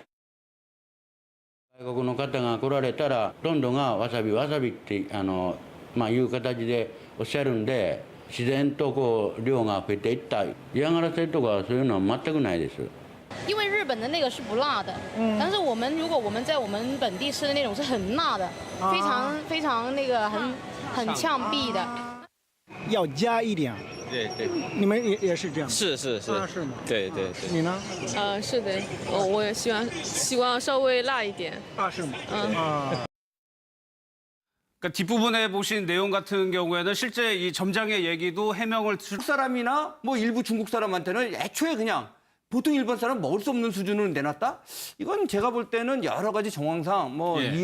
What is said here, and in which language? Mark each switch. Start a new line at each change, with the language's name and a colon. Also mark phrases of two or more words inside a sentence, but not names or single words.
Japanese: 外国の方が来られたら、ほとんどがわさびっていう形でおっしゃるんで、自然とこう量が増えていった。嫌がらせとかそういうのは全くないです。
Chinese: 因为日本的那个是不辣的，但是如果我们在我们本地吃的那种是很辣的，非常那个很呛鼻的。要加一点。对对，你们也是这样？是是是，是吗？对对对。你呢？是的，我也希望稍微辣一点。是吗？
Korean: 그러니까 뒷부분에 보신 내용 같은 경우에는 실제 이 점장의 얘기도 해명을 중국 사람이나 뭐 일부 중국 사람한테는 애초에 그냥 보통 일반 사람 먹을 수 없는 수준으로 내놨다? 이건 제가 볼 때는 여러 가지 정황상 뭐 예.